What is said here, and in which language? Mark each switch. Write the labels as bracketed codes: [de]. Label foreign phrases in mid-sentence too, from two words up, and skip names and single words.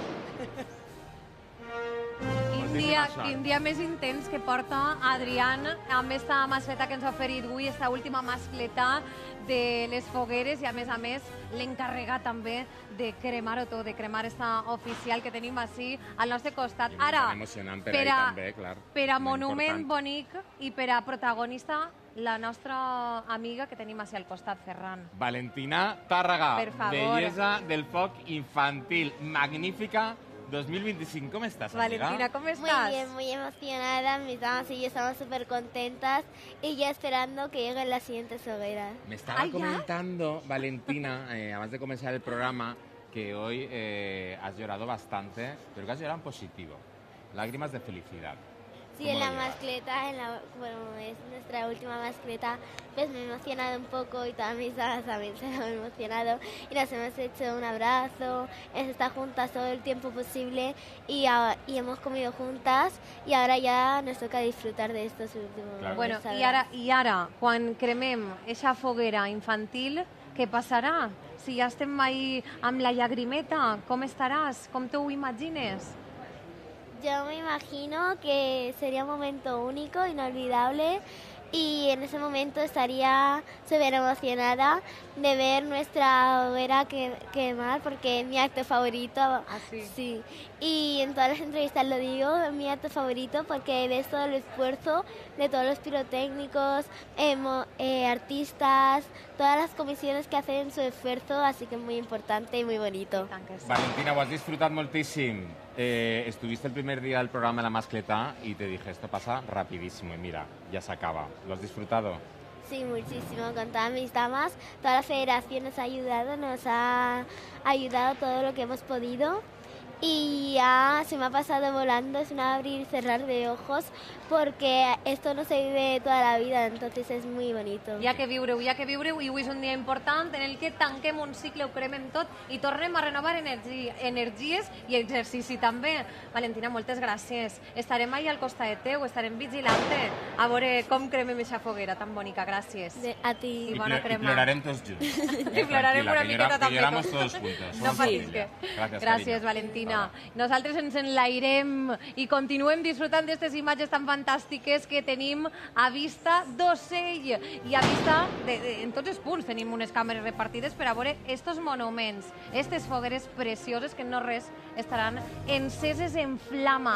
[ca] Quin dia més intens que porta Adrián amb esta mascleta que ens ha oferit avui, esta última mascleta de les fogueres i a més l'encarregat també de cremar-ho tot, de cremar esta oficial que tenim així al nostre costat. Ara, emocionant per a també, clar. Per a monument bonic i per a protagonista, la nostra amiga que tenim així al costat, Ferran. Valentina Tàrrega, per favor. bellesa del foc infantil, magnífica. 2025, [es] ¿cómo estás, amiga? Valentina, ¿cómo estás? Muy bien, muy emocionada. Mis damas y yo estamos súper contentas y ya esperando que lleguen las siguientes hogueras. Me estaba comentando, Valentina, antes de comenzar el programa, que hoy has llorado bastante, pero que has llorado en positivo. Lágrimas de felicidad. Sí, en la mascleta, bueno, es nuestra última mascleta, pues me he emocionado un poco y todas mis damas también se han emocionado y nos hemos hecho un abrazo, hemos estado juntas todo el tiempo posible y hemos comido juntas y ahora ya nos toca disfrutar de estos últimos Claro. [ca] Bueno, i ara, quan cremem eixa foguera infantil, què passarà? Si ja estem ahí amb la llagrimeta, com estaràs? Com t'ho imagines? [es] Yo me imagino que sería un momento único, inolvidable, y en ese momento estaría súper emocionada de ver nuestra hoguera quemar, porque es mi acto favorito. Sí. Y en todas las entrevistas lo digo, es mi acto favorito porque ves todo el esfuerzo de todos los pirotécnicos, artistas, todas las comisiones que hacen su esfuerzo, así que es muy importante y muy bonito. [ca] Valentina, ho has disfrutat moltíssim. [es] Estuviste el primer día del programa de la mascleta y te dije, esto pasa rapidísimo y mira, ya se acaba. ¿Lo has disfrutado? Sí, muchísimo, con todas mis damas. Toda la federación nos ha ayudado todo lo que hemos podido y ya se me ha pasado volando, es un abrir y cerrar de ojos, porque esto no se vive toda la vida, entonces es muy bonito. [ca] Hi ha que viure-ho, i avui és un dia important en el que tanquem un cicle, ho cremem tot i tornem a renovar energies i exercici també. Valentina, moltes gràcies. Estarem ahí al costat teu, estarem vigilant-te a veure com cremem aquesta foguera tan bonica. Gràcies. [es] A ti. [ca] I bona crema. I plorarem tots junts. I plorarem una miqueta també. Que [es] lloramos todos juntos. [ca] No patis que... Gràcies, Valentina. Nosaltres ens enlairem i continuem disfrutant d'aquestes imatges tan fantàstiques que tenim a vista d'Ocell i a vista en tots els punts tenim unes càmeres repartides per a veure estos monuments, aquestes fogueres precioses que no res estaran enceses en flama.